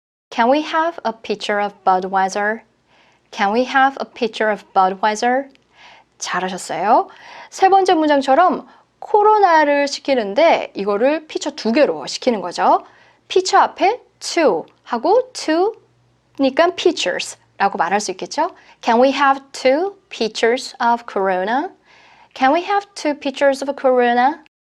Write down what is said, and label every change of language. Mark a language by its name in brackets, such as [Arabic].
[English] Can we have a pitcher of Budweiser? Can we have a pitcher of Budweiser? [Korean] 잘하셨어요. 세 번째 문장처럼 코로나를 시키는데 이거를 피처 2개로 시키는 거죠. 피처 앞에 two 하고 two니까 pitchers 라고 말할 수 있겠죠. [English] Can we have 2 pitchers of Corona? Can we have 2 pitchers of Corona?